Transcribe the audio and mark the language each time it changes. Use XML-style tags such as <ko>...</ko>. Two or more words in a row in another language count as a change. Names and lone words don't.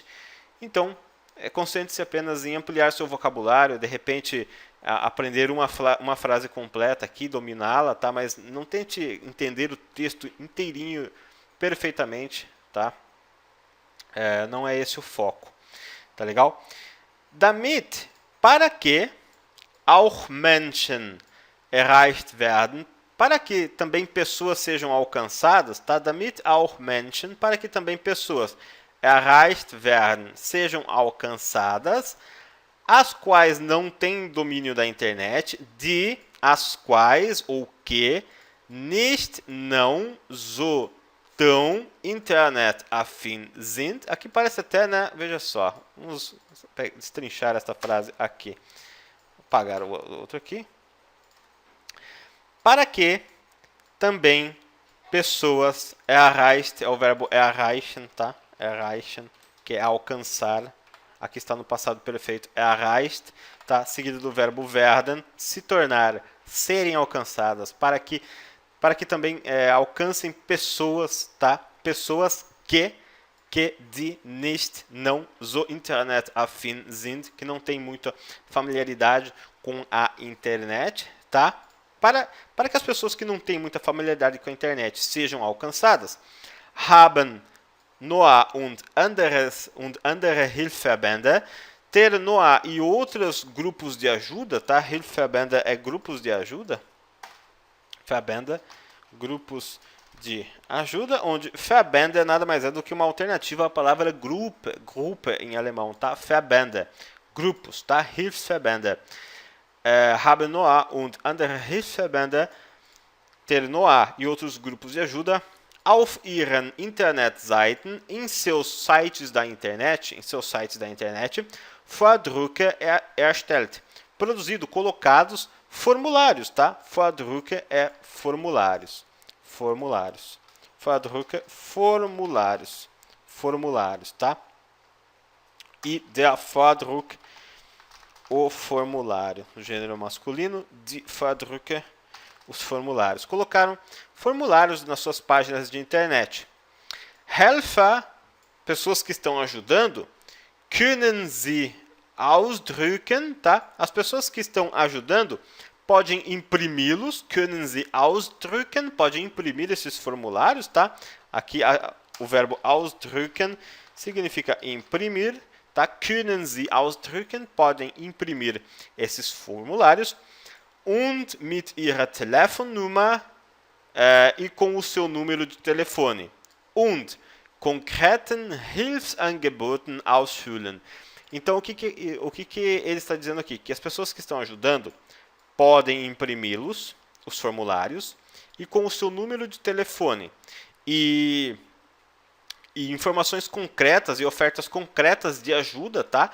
<pt>Então, concentre-se apenas em ampliar seu vocabulário, de repente aprender uma frase completa aqui, dominá-la, tá? Mas não tente entender o texto inteirinho perfeitamente, tá? Não é esse o foco, tá legal?</pt> <de>Damit,</de> <pt>para que</pt> <de>auch Menschen erreicht werden,</de> <pt>para que também pessoas sejam alcançadas, tá?</pt> <de>Damit auch Menschen,</de> <pt>para que também pessoas</pt> <de>erreicht werden,</de> <pt>sejam alcançadas, as quais não têm domínio da internet, as quais ou que nicht não so tão</pt> <de>internet-affin sind.</de> <pt>Aqui parece até, né? Veja só, vamos destrinchar esta frase aqui. Vou apagar o outro aqui. Para que também pessoas erreicht, é o verbo erreichen, tá? Erreichen, que é alcançar. Aqui está no passado perfeito, erreicht, tá? Seguido do verbo werden, se tornar, serem alcançadas, para que também alcancem pessoas, tá? Pessoas que</pt> <de>die nicht não so internet-affin sind,</de> <pt>que não têm muita familiaridade com a internet, tá? Para que as pessoas que não têm muita familiaridade com a internet sejam alcançadas,</pt> <de>haben Noah und andere Hilfsverbände,</de> <pt>ter Noah e outros grupos de ajuda, tá? Hilfsverbände é grupos de ajuda. Verbände, grupos de ajuda, onde Verbände nada mais é do que uma alternativa à palavra Gruppe em alemão, tá? Verbände, grupos, tá?</pt> <de>Hilfsverbände. Haben Noah und andere Hilfsverbände,</de> <pt>ter Noah e outros grupos de ajuda,</pt> <de>auf ihren Internetseiten,</de> <pt>em seus sites da internet,</pt> <de>Vordrucke erstellt,</de> <pt>produzido, colocados, formulários, tá? Vordrucke é formulários. Vordrucke, formulários, tá? E</pt> <de>der Vordruck,</de> <pt>o formulário, no gênero masculino, de Vordrucke, os formulários. Colocaram formulários nas suas páginas de internet. Helfer, pessoas que estão ajudando,</pt> <de>können sie ausdrucken,</de> <pt>tá? As pessoas que estão ajudando podem imprimi-los,</pt> <de>können sie ausdrucken,</de> <pt>podem imprimir esses formulários, tá? Aqui o verbo ausdrucken significa imprimir, tá?</pt> <de>Können sie ausdrucken,</de> <pt>podem imprimir esses formulários.</pt> <de>Und mit ihrer Telefonnummer,</de> <pt>e com o seu número de telefone.</pt> <de>Und konkreten Hilfsangeboten ausfüllen.</de> <pt>Então, o que ele está dizendo aqui? Que as pessoas que estão ajudando podem imprimi-los, os formulários, e com o seu número de telefone. E informações concretas e ofertas concretas de ajuda, tá?</pt>